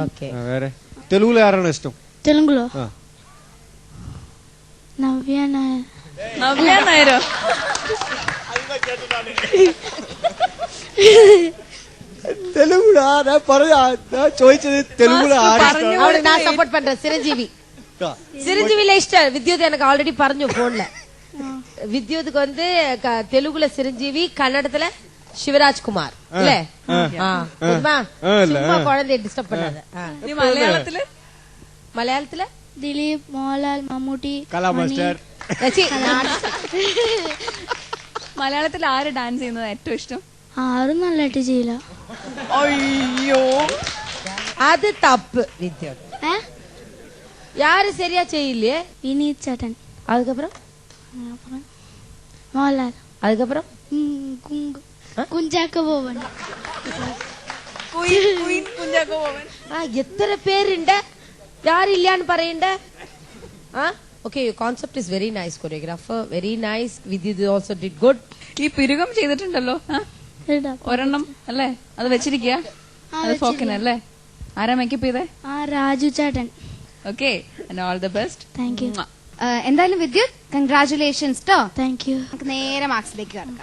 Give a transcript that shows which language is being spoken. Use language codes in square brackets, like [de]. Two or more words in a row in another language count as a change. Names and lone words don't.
[ml] വേറെ തെലുഗുలో ആരാണ് ഇഷ്ടം? തെലുങ്കുലോ നവ്യ നായർ. നവ്യ നായരോ? തെലുങ്കുടാ ഞാൻ പറയാ ഞാൻ ചോദിച്ചത് തെലുങ്കുട [ta] அவளை நான் சப்போர்ட் பண்றேன் சிரஞ்சீவி சிரஞ்சீவில இஷ்டம் வித்யுத் எனக்கு ஆல்ரெடி പറഞ്ഞു போன்ல வித்யுத்துக்கு வந்து தெலுங்குல சிரஞ்சீவி கன்னடத்துல சிவராஜ் குமார் இல்ல சும்மா குழந்தைய டிஸ்டர்ப் பண்ணாத മലയാളത്തില് [ml] ദിലീപ് മോഹൻലാൽ മമ്മൂട്ടി കലാ മാസ്റ്റർ മലയാളത്തിൽ ആര് ഡാൻസ് ചെയ്യുന്നത് ഏറ്റവും ഇഷ്ടം? ആരും നല്ലതായിട്ട് ചെയ്യില്ല. അയ്യോ അത് തപ്പ് വിദ്യുത്. [ta] யாரு சரியா செய்யலையே? [ml] വിനീത് ചേട്ടൻ. [ta] அதுக்கப்புறம் [ml] മോഹൻലാൽ. [ta] அதுக்கப்புறம் [ml] കുഞ്ചാക്കോ ബോബൻ. കുഞ്ചാക്കോ ബോബൻ. എത്ര പേരുണ്ട്? யாரில்லான்னு പറയണ്ട. [en] Okay, your concept is very nice, choreographer, very nice. Vidyut also did good. [ml] ഈ പിരുകം ചെയ്തിട്ടുണ്ടല്ലോ ഒരെണ്ണം അല്ലേ? അത് വെച്ചിരിക്കുക ഫോക്കിനല്ലേ? ആരാ മേക്കപ്പ് ചെയ്തേ? രാജു ചേട്ടൻ. [en] okay, and all the best. thank you. [ml] എന്തായാലും വിദ്യുത് കൺഗ്രാറ്റുലേഷൻസ് ട്ടോ. [en] thank you. [ml] നമുക്ക് നേരെ മാർക്സിലേക്ക് കടക്കാം.